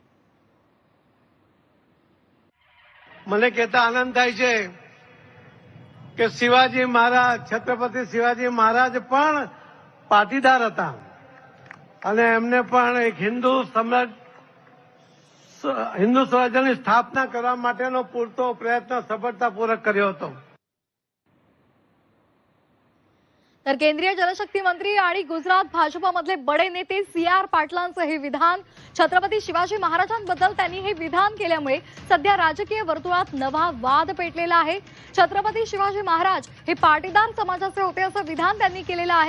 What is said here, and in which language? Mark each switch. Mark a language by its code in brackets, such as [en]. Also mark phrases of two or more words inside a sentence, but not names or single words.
[gu] મને કહેતા આનંદ થાય છે કે શિવાજી મહારાજ છત્રપતિ શિવાજી મહારાજ પણ પાટીદાર હતા અને એમને પણ એક હિન્દુ સ્વરાજ્યની સ્થાપના કરવા માટેનો પૂરતો પ્રયત્ન સફળતાપૂર્વક કર્યો હતો। [mr] तर केंद्रीय जलशक्ती मंत्री आणि गुजरात भाजपमधले बडे नेते सी.आर. पाटलांचं हे विधान छत्रपती शिवाजी महाराजांबद्दल त्यांनी हे विधान केल्यामुळे सध्या राजकीय वर्तुळात नवा वाद पेटलेला आहे। छत्रपती शिवाजी महाराज हे पाटीदार समाजाचे होते असं विधान त्यांनी केलेलं आहे।